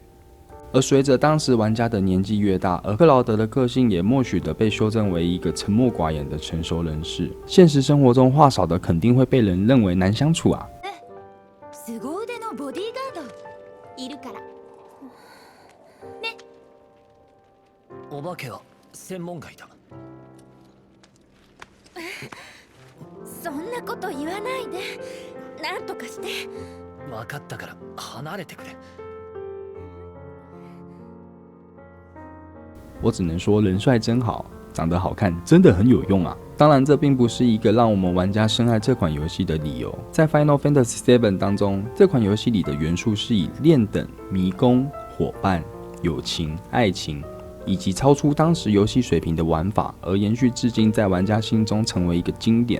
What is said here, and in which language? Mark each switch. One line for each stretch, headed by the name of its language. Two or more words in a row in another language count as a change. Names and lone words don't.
Chinese: 而随着当时玩家的年纪越大，而克劳德的个性也默许的被修正为一个沉默寡言的成熟人士。现实生活中话少的肯定会被人认为难相处啊。
Japanese: 凄腕のボディーガードいるからね。お化けは専門外だ。そんなこと言わないで、なんとかして。分かったから離れてくれ。
Chinese: 我只能说人帅真好，长得好看真的很有用啊。当然，这并不是一个让我们玩家深爱这款游戏的理由。在 Final Fantasy VII 当中，这款游戏里的元素是以练等、迷宫、伙伴、友情、爱情以及超出当时游戏水平的玩法而延续至今，在玩家心中成为一个经典。